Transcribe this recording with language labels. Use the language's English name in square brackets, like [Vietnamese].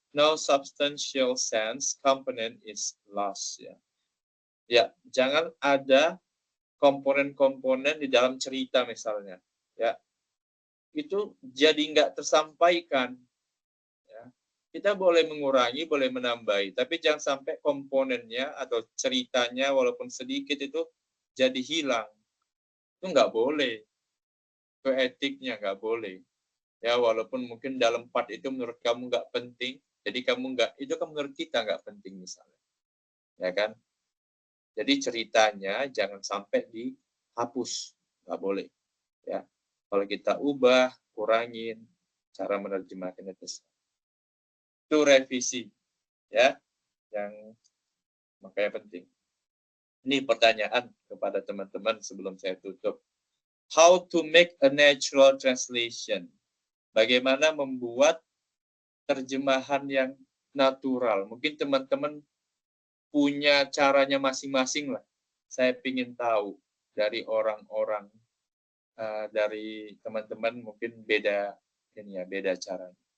[English] No substantial sense component is lost. [Indonesian] Ya, ya, jangan ada komponen-komponen di dalam cerita misalnya. Ya, itu jadi nggak tersampaikan. Kita boleh mengurangi, boleh menambahi, tapi jangan sampai komponennya atau ceritanya walaupun sedikit itu jadi hilang. Itu nggak boleh. Itu etiknya nggak boleh. Ya, walaupun mungkin dalam part itu menurut kamu nggak penting, jadi kamu nggak, itu kan menurut kita nggak penting misalnya. Ya kan? Jadi ceritanya jangan sampai dihapus. Nggak boleh. Ya. Kalau kita ubah, kurangin, cara menerjemahkannya itu revisi, ya, yang makanya penting. Ini pertanyaan kepada teman-teman sebelum saya tutup. [English] How to make a natural translation? [Indonesian] Bagaimana membuat terjemahan yang natural? Mungkin teman-teman punya caranya masing-masing lah. Saya ingin tahu dari orang-orang, dari teman-teman mungkin beda ini ya, beda caranya.